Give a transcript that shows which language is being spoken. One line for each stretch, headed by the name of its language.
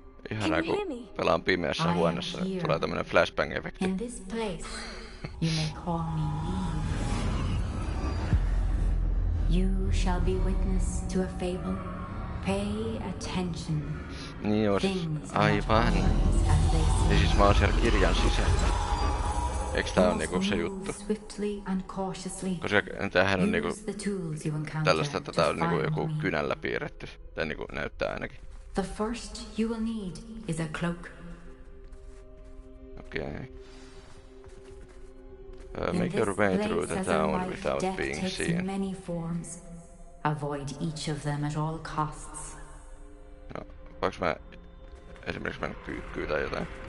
Finnish: Ihanaa, kun pelaan pimeässä huoneessa, niin tulee tämmönen flashbang-efekti.
English: In this place, you may call me Eve. You shall be witness to a fable Pay attention.
Finnish: Niin joo, aivan. Ja siis mä oon siellä kirjan sisällä. Eiks tää on niinku se juttu? Koska tämähän on niinku tällaista, että tää on niinku joku kynällä piirretty. Tai niinku näyttää ainakin.
English: The first you will need is a cloak. Okay. Make your way through the town without being seen. Many forms. Avoid each of them at all costs.
Finnish: No, voinko mä esimerkiksi mennä kyykkyyn tai jotain?